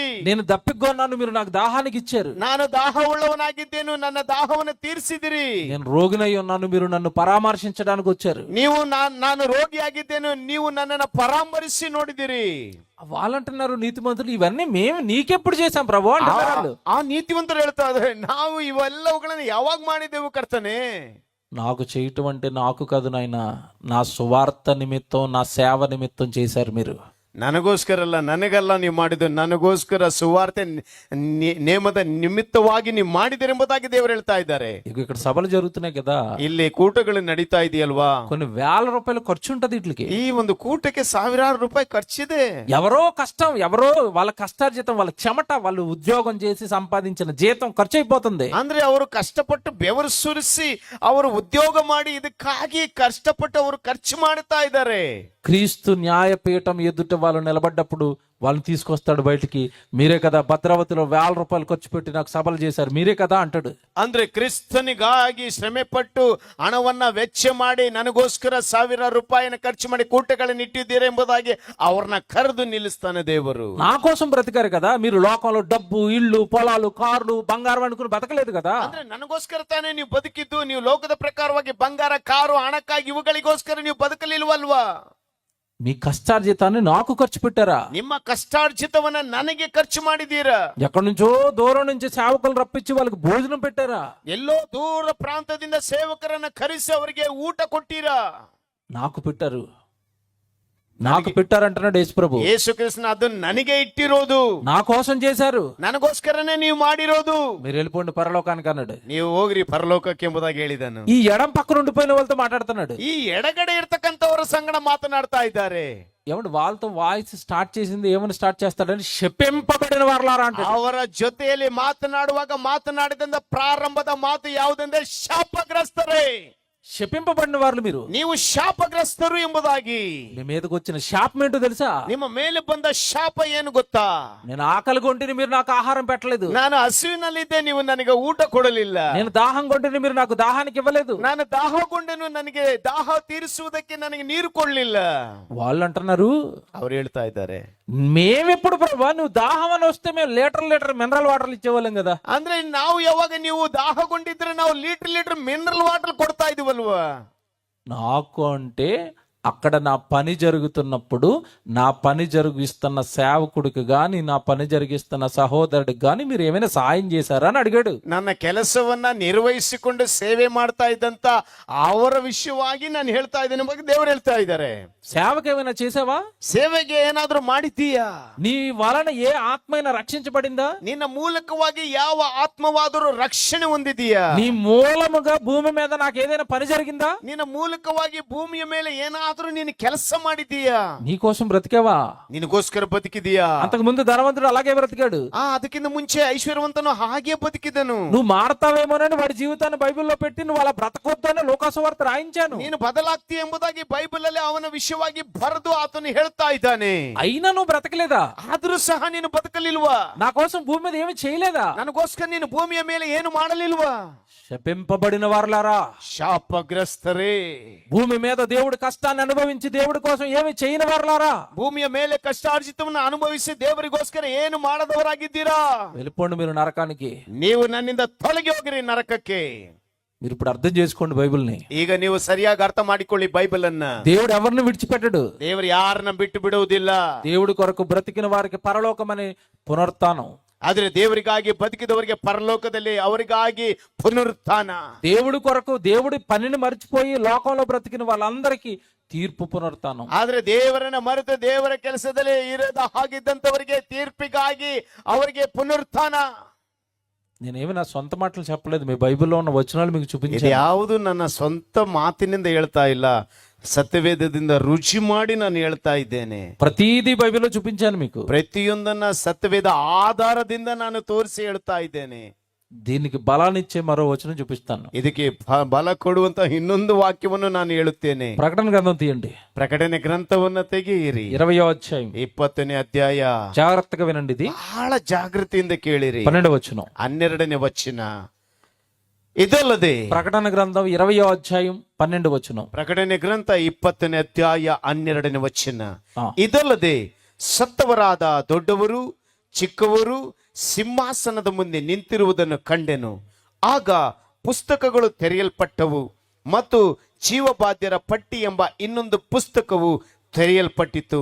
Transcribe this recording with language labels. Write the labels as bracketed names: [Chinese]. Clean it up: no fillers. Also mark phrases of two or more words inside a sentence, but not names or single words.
[Telugu] నేను దప్పిగా ఉన్నాను, మీరు నాకు దాహానికి ఇచ్చారు. [Kannada] ನಾನು ದಾಹವುಳ್ಳವನಾಗಿದ್ದೇನು, ನನ್ನ ದಾಹವನ್ನು ತೀರಿಸಿದಿರಿ. [Telugu] నేను రోగినై ఉన్నాను, మీరు నన్ను పరామర్శించడానికి వచ్చారు. [Kannada] ನೀವು ನಾನು ರೋಗಿಯಾಗಿದ್ದೇನು, ನೀವು ನನ್ನನ್ನು ಪರಾಮರಿಸಿ ನೋಡಿದಿರಿ. [Telugu] వాళ్ళంటున్నారు నీతిమంతులు, ఇవన్నీ మేము నీకెప్పుడు చేశాం ప్రభు అంటున్నారు వాళ్ళు. [Kannada] ಆ ನೀತಿವಂತರು ಹೇಳ್ತಾ ಇದ್ದಾರೆ, ನಾವು ಇವೆಲ್ಲವುಗಳನ್ನು ಯಾವಾಗ ಮಾಡಿದೆವು ಕರ್ತನೆ. [Telugu] నాకు చేయటం అంటే నాకు కాదు నాయనా, నా సువార్త నిమిత్తం, నా సేవ నిమిత్తం చేశారు మీరు. [Kannada] ನನಗೋಸ್ಕರ ಅಲ್ಲ, ನನಗಲ್ಲ ನೀವು ಮಾಡಿದ್ದು, ನನಗೋಸ್ಕರ ಸುವಾರ್ತೆ ನೇಮದ ನಿಮಿತ್ತವಾಗಿ ನೀವು ಮಾಡಿದಿರೆಂಬುದಾಗಿ ದೇವರು ಹೇಳ್ತಾ ಇದ್ದಾರೆ. [Telugu] ఇక ఇక్కడ సభలు జరుగుతున్నాయి కదా, [Kannada] ಇಲ್ಲಿ ಕೂಟಗಳು ನಡೀತಾ ಇದೆಯಲ್ವಾ. [Telugu] కొన్ని వేల రూపాయలు ఖర్చు ఉంటది వీటికి. [Kannada] ಈ ಒಂದು ಕೂಟಕ್ಕೆ ಸಾವಿರಾರು ರೂಪಾಯಿ ಖರ್ಚಿದೆ. [Telugu] ఎవరో కష్టం, ఎవరో వాళ్ళ కష్టార్జితం, వాళ్ళ చెమట, వాళ్ళు ఉద్యోగం చేసి సంపాదించిన జీతం ఖర్చు అయిపోతుంది. [Kannada] ಅಂದ್ರೆ ಅವರು ಕಷ್ಟಪಟ್ಟು ಬೆವರು ಸುರಿಸಿ ಅವರು ಉದ್ಯೋಗ ಮಾಡಿ ಇದಕ್ಕಾಗಿ ಕಷ್ಟಪಟ್ಟು ಅವರು ಖರ್ಚು ಮಾಡ್ತಾ ಇದ್ದಾರೆ. [Telugu] క్రీస్తు న్యాయపీఠం ఎదుట వాళ్ళు నిలబడ్డప్పుడు వాళ్ళని తీసుకొస్తాడు బయటికి. మీరే కదా భద్రావతిలో వేల రూపాయలు ఖర్చు పెట్టి నాకు సభలు చేశారు, మీరే కదా అంటాడు. [Kannada] ಅಂದ್ರೆ ಕ್ರಿಸ್ತನಿಗಾಗಿ ಶ್ರಮೆ ಪಟ್ಟು ಹಣವನ್ನ ವೆಚ್ಚ ಮಾಡಿ ನನಗೋಸ್ಕರ ಸಾವಿರಾರು ರೂಪಾಯಿನ ಖರ್ಚು ಮಾಡಿ ಕೂಟಗಳನ್ನು ಇಟ್ಟಿದ್ದೀರಾ ಎಂಬುದಾಗಿ ಅವ್ರನ್ನ ಕರೆದು ನಿಲ್ಲಿಸ್ತಾನೆ ದೇವರು. [Telugu] నా కోసం బ్రతికారు కదా మీరు, లోకంలో డబ్బు, ఇళ్ళు, పొలాలు, కార్లు, బంగారం అనుకుని బతకలేదు కదా. [Kannada] ಅಂದ್ರೆ ನನಗೋಸ್ಕರ ತಾನೇ ನೀವು ಬದುಕಿದ್ದು. ನೀವು ಲೋಕದ ಪ್ರಕಾರವಾಗಿ ಬಂಗಾರ, ಕಾರು, ಹಣಕ್ಕಾಗಿ ಇವುಗಳಿಗೋಸ್ಕರ ನೀವು ಬದುಕಲಿಲ್ವಲ್ವಾ. [Telugu] మీ కష్టార్జితాన్ని నాకు ఖర్చు పెట్టారా? [Kannada] ನಿಮ್ಮ ಕಷ್ಟಾರ್ಜಿತವನ್ನ ನನಗೆ ಖರ್ಚು ಮಾಡಿದ್ದೀರಾ. [Telugu] ఎక్కడి నుంచో దూరం నుంచి సేవకులు రప్పించి వాళ్ళకి భోజనం పెట్టారా? [Kannada] ಎಲ್ಲೋ ದೂರ ಪ್ರಾಂತದಿಂದ ಸೇವಕರನ್ನ ಕರೆಸಿ ಅವರಿಗೆ ಊಟ ಕೊಟ್ಟಿರಾ. [Telugu] నాకు పెట్టారు, నాకు పెట్టారంటున్నాడు యేసు ప్రభు. [Kannada] ಯೇಸು ಕ್ರಿಸ್ತನ ಅದನ್ನ ನನಗೆ ಇಟ್ಟಿರೋದು, [Telugu] నా కోసం చేశారు, [Kannada] ನನಗೋಸ್ಕರನೇ ನೀವು ಮಾಡಿರೋದು. [Telugu] మీరు వెళ్ళిపోండి పరలోకానికి అన్నాడు. [Kannada] ನೀವು ಹೋಗ್ರಿ ಪರಲೋಕಕ್ಕೆ ಎಂಬುದಾಗಿ ಹೇಳಿದನು. [Telugu] ఈ ఎడం పక్కన ఉండిపోయిన వాళ్ళతో మాట్లాడుతున్నాడు. [Kannada] ಈ ಎಡಗಡೆ ಇರ್ತಕ್ಕಂಥವರ ಸಂಗಡ ಮಾತನಾಡ್ತಾ ಇದ್ದಾರೆ. [Telugu] ఏమంటే వాళ్ళతో [English] voice start [Telugu] చేసింది ఏమని స్టార్ట్ చేస్తాడని శపింపబడిన వారలారా అంటే. [Kannada] ಅವರ ಜೊತೆಯಲ್ಲಿ ಮಾತನಾಡುವಾಗ ಮಾತನಾಡಿದಂತ ಪ್ರಾರಂಭದ ಮಾತು ಯಾವುದೆಂದ್ರೆ ಶಾಪಗ್ರಸ್ತರೇ. [Telugu] శపింపబడిన వాళ్ళు మీరు. [Kannada] ನೀವು ಶಾಪಗ್ರಸ್ತರು ಎಂಬುದಾಗಿ. [Telugu] మీ మీదకి వచ్చిన శాపం ఏంటో తెలుసా? [Kannada] ನಿಮ್ಮ ಮೇಲೆ ಬಂದ ಶಾಪ ಏನು ಗೊತ್ತಾ? [Telugu] నేను ఆకలి కొంటిని మీరు నాకు ఆహారం పెట్టలేదు. [Kannada] ನಾನು ಹಸಿವಿನಲ್ಲಿದ್ದೆ, ನೀವು ನನಗೆ ಊಟ ಕೊಡಲಿಲ್ಲ. [Telugu] నేను దాహం కొంటిని మీరు నాకు దాహానికి ఇవ్వలేదు. [Kannada] ನಾನು ದಾಹಗೊಂಡೆನು, ನನಗೆ ದಾಹ ತೀರಿಸುವುದಕ್ಕೆ ನನಗೆ ನೀರು ಕೊಡ್ಲಿಲ್ಲ. [Telugu] వాళ్ళు అంటున్నారు, [Kannada] ಅವ್ರು ಹೇಳ್ತಾ ಇದ್ದಾರೆ, [Telugu] మేమెప్పుడు ప్రభా నువ్వు దాహం అని వస్తే మేము [English] litre mineral waters [Telugu] ఇచ్చేవాళ్ళం కదా. [Kannada] ಅಂದ್ರೆ ನಾವು ಯಾವಾಗ ನೀವು ದಾಹಗೊಂಡಿದ್ರೆ ನಾವು [English] litre mineral water [Kannada] ಕೊಡ್ತಾ ಇದೀವಲ್ವಾ? [Telugu] నాకు అంటే అక్కడ నా పని జరుగుతున్నప్పుడు నా పని జరిగిస్తున్న సేవకుడికి గాని నా పని జరిగిస్తున్న సహోదరుడికి గాని మీరు ఏమైనా సాయం చేశారా అని అడిగాడు. [Kannada] ನನ್ನ ಕೆಲಸವನ್ನ ನಿರ್ವಹಿಸಿಕೊಂಡು ಸೇವೆ ಮಾಡ್ತಾ ಇದ್ದಂತ ಅವರ ವಿಷಯವಾಗಿ ನಾನು ಹೇಳ್ತಾ ಇದ್ದೇನೆ ಬಗ್ಗೆ ದೇವರು ಹೇಳ್ತಾ ಇದ್ದಾರೆ. [Telugu] సేవకు ఏమైనా చేసావా? [Kannada] ಸೇವೆಗೆ ಏನಾದ್ರೂ ಮಾಡಿದ್ದೀಯಾ? [Telugu] నీ వలన ఏ ఆత్మైనా రక్షించబడిందా? [Kannada] ನಿನ್ನ ಮೂಲಕವಾಗಿ ಯಾವ ಆತ್ಮವಾದರೂ ರಕ್ಷಣೆ ಹೊಂದಿದೀಯಾ? [Telugu] నీ మూలముగా భూమి మీద నాకు ఏదైనా పని జరిగిందా? [Kannada] ನಿನ್ನ ಮೂಲಕವಾಗಿ ಭೂಮಿಯ ಮೇಲೆ ಏನಾದ್ರೂ ನೀನು ಕೆಲಸ ಮಾಡಿದ್ದೀಯಾ? [Telugu] నీ కోసం బ్రతికావా? [Kannada] ನಿನಗೋಸ್ಕರ ಬದುಕಿದೀಯಾ? [Telugu] అంతకు ముందు ధనవంతుడు అలాగే బ్రతికాడు. [Kannada] ಅದಕ್ಕಿಂತ ಮುಂಚೆ ಐಶ್ವರ್ಯವಂತನು ಹಾಗೆ ಬದುಕಿದನು. [Telugu] నువ్వు మారతావేమోనని వాడి జీవితాన్ని బైబిల్లో పెట్టి నువ్వు అలా బ్రతకొద్దని లోకాసువార్త రాయించాను. [Kannada] ನೀನು ಬದಲಾಗ್ತಿ ಎಂಬುದಾಗಿ ಬೈಬಲ್ ಅಲ್ಲಿ ಅವನ ವಿಷಯವಾಗಿ ಬರೆದು ಆತನು ಹೇಳ್ತಾ ಇದ್ದಾನೆ. [Telugu] అయినా నువ్వు బ్రతకలేదా? [Kannada] ಆದ್ರೂ ಸಹ ನೀನು ಬದುಕಲಿಲ್ವಾ? [Telugu] నా కోసం భూమి మీద ఏమి చేయలేదా? [Kannada] ನನಗೋಸ್ಕರ ನೀನು ಭೂಮಿಯ ಮೇಲೆ ಏನು ಮಾಡಲಿಲ್ವಾ? [Telugu] శపింపబడిన వారలారా, [Kannada] ಶಾಪಗ್ರಸ್ತರೇ, [Telugu] భూమి మీద దేవుడి కష్టాన్ని అనుభవించి దేవుడి కోసం ఏమి చేయని వారలారా, [Kannada] ಭೂಮಿಯ ಮೇಲೆ ಕಷ್ಟಾರ್ಜಿತವನ್ನು ಅನುಭವಿಸಿ ದೇವರಿಗೋಸ್ಕರ ಏನು ಮಾಡದವರಾಗಿದ್ದೀರಾ? [Telugu] వెళ్ళిపోండి మీరు నరకానికి. [Kannada] ನೀವು ನನ್ನಿಂದ ತೊಲಗಿ ಹೋಗಿರಿ ನರಕಕ್ಕೆ. [Telugu] మీరు ఇప్పుడు అర్థం చేసుకోండి బైబిల్ని. [Kannada] ಈಗ ನೀವು ಸರಿಯಾಗಿ ಅರ್ಥ ಮಾಡಿಕೊಳ್ಳಿ ಬೈಬಲ್ ಅನ್ನ. [Telugu] దేవుడు ఎవరిని విడిచిపెట్టడు. [Kannada] ದೇವರು ಯಾರನ್ನ ಬಿಟ್ಟು ಬಿಡುವುದಿಲ್ಲ. [Telugu] దేవుడి కొరకు బ్రతికిన వారికి పరలోకమని పునరుత్థానం. [Kannada] ಆದ್ರೆ ದೇವರಿಗಾಗಿ ಬದುಕಿದವರಿಗೆ ಪರಲೋಕದಲ್ಲಿ ಅವರಿಗಾಗಿ ಪುನರುತ್ಥಾನ. [Telugu] దేవుడి కొరకు దేవుడి పనిని మర్చిపోయి లోకంలో బ్రతికిన వాళ్ళందరికీ తీర్పు పునరుత్థానం. [Kannada] ಆದ್ರೆ ದೇವರನ್ನ ಮರೆತು ದೇವರ ಕೆಲಸದಲ್ಲಿ ಇರದ ಹಾಗಿದ್ದಂತವರಿಗೆ ತೀರ್ಪಿಗಾಗಿ ಅವರಿಗೆ ಪುನರುತ್ಥಾನ. [Telugu] నేనేమి నా సొంత మాటలు చెప్పలేదు, మీ బైబిల్లో ఉన్న వచనాలు మీకు [Kannada] ಇದು [Telugu] చూపించాను. [Kannada] ಯಾವುದು ನನ್ನ ಸ್ವಂತ ಮಾತಿನಿಂದ ಹೇಳ್ತಾ ಇಲ್ಲ, ಸತ್ಯವೇದದಿಂದ ರುಚಿ ಮಾಡಿ ನಾನು ಹೇಳ್ತಾ ಇದ್ದೇನೆ. [Telugu] ప్రతిదీ బైబిల్లో చూపించాను మీకు. [Kannada] ಪ್ರತಿಯೊಂದನ್ನ ಸತ್ಯವೇದ ಆಧಾರದಿಂದ ನಾನು ತೋರಿಸಿ ಹೇಳ್ತಾ ಇದ್ದೇನೆ. [Telugu] దీనికి బలాన్నిచ్చే మరో వచనం చూపిస్తాను. [Kannada] ಇದಕ್ಕೆ ಬಲ ಕೊಡುವಂತ ಇನ್ನೊಂದು ವಾಕ್ಯವನ್ನು ನಾನು ಹೇಳುತ್ತೇನೆ. [Telugu] ప్రకటన గ్రంథం తీయండి, [Kannada] ಪ್ರಕಟಣೆ ಗ್ರಂಥವನ್ನ ತೆಗೆಯಿರಿ. [Telugu] 20వ అధ్యాయం [Kannada] 20ನೇ ಅಧ್ಯಾಯ. [Telugu] జాగ్రత్తగా వినండి, ఇది [Kannada] ಬಹಳ ಜಾಗೃತಿಯಿಂದ ಕೇಳಿರಿ. [Telugu] 12వ వచనం. [Kannada] 12ನೇ ವಚನ. ಇದಲ್ಲದೆ [Telugu] ప్రకటన గ్రంథం 20వ అధ్యాయం 12వ వచనం. [Kannada] ಪ್ರಕಟಣೆ ಗ್ರಂಥ 20ನೇ ಅಧ್ಯಾಯ 12ನೇ ವಚನ. ಆ. ಇದಲ್ಲದೆ ಸತ್ತವರಾದ ದೊಡ್ಡವರು ಚಿಕ್ಕವರು ಸಿಂಹಾಸನದ ಮುಂದೆ ನಿಂತಿರುವುದನ್ನು ಕಂಡೆನು. ಆಗ ಪುಸ್ತಕಗಳು ತೆರೆಯಲ್ಪಟ್ಟವು ಮತ್ತು ಜೀವಬಾಧ್ಯರ ಪಟ್ಟಿ ಎಂಬ ಇನ್ನೊಂದು ಪುಸ್ತಕವು ತೆರೆಯಲ್ಪಟ್ಟಿತು.